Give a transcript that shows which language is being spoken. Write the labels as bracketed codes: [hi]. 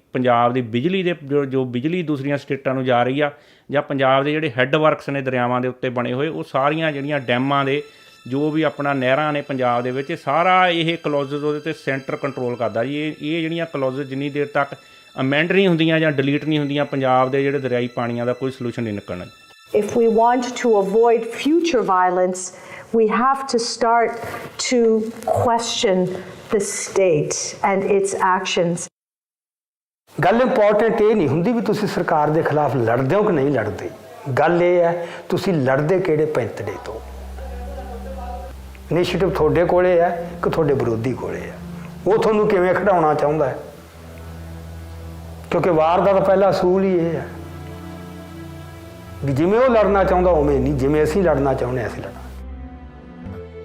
[pa] ਪੰਜਾਬ ਦੀ ਬਿਜਲੀ ਦੇ ਜੋ ਬਿਜਲੀ ਦੂਸਰੀਆਂ ਸਟੇਟਾਂ ਨੂੰ ਜਾ ਰਹੀ ਆ, ਜਾਂ ਪੰਜਾਬ ਦੇ ਜਿਹੜੇ ਹੈੱਡ ਵਰਕਸ ਨੇ ਦਰਿਆਵਾਂ ਦੇ ਉੱਤੇ ਬਣੇ ਹੋਏ, ਉਹ ਸਾਰੀਆਂ ਜਿਹੜੀਆਂ ਡੈਮਾਂ ਦੇ ਜੋ ਵੀ ਆਪਣਾ ਨਹਿਰਾਂ ਨੇ ਪੰਜਾਬ ਦੇ ਵਿੱਚ, ਸਾਰਾ ਇਹ ਕਲੌਜ਼ਸ ਉਹਦੇ 'ਤੇ ਸੈਂਟਰ ਕੰਟਰੋਲ ਕਰਦਾ ਜੀ। ਇਹ ਜਿਹੜੀਆਂ ਕਲੌਜ਼ਸ ਜਿੰਨੀ ਦੇਰ ਤੱਕ ਅਮੈਂਡ ਨਹੀਂ ਹੁੰਦੀਆਂ ਜਾਂ ਡਿਲੀਟ ਨਹੀਂ ਹੁੰਦੀਆਂ, ਪੰਜਾਬ ਦੇ ਜਿਹੜੇ ਦਰਿਆਈ ਪਾਣੀਆਂ ਦਾ ਕੋਈ ਸੋਲੂਸ਼ਨ ਨਹੀਂ ਨਿਕਲਣਾ। [en] If we want to avoid future violence, we have to start to question the state and its actions. [pa] ਗੱਲ ਇੰਪੋਰਟੈਂਟ ਇਹ ਨਹੀਂ ਹੁੰਦੀ ਵੀ ਤੁਸੀਂ ਸਰਕਾਰ ਦੇ ਖਿਲਾਫ ਲੜਦੇ ਹੋ ਕਿ ਨਹੀਂ ਲੜਦੇ। ਗੱਲ ਇਹ ਹੈ ਤੁਸੀਂ ਲੜਦੇ ਕਿਹੜੇ ਪੈਂਤੜੇ ਤੋਂ। ਇਨੀਸ਼ੀਏਟਿਵ ਤੁਹਾਡੇ ਕੋਲੇ ਹੈ ਕਿ ਤੁਹਾਡੇ ਵਿਰੋਧੀ ਕੋਲੇ ਹੈ, ਉਹ ਤੁਹਾਨੂੰ ਕਿਵੇਂ ਖਿਡਾਉਣਾ ਚਾਹੁੰਦਾ ਹੈ, ਕਿਉਂਕਿ ਵਾਰ ਦਾ ਤਾਂ ਪਹਿਲਾ ਅਸੂਲ ਹੀ ਇਹ ਹੈ ਵੀ ਜਿਵੇਂ ਉਹ ਲੜਨਾ ਚਾਹੁੰਦਾ ਉਵੇਂ ਨਹੀਂ, ਜਿਵੇਂ ਅਸੀਂ ਲੜਨਾ ਚਾਹੁੰਦੇ ਅਸੀਂ ਲੜਨਾ।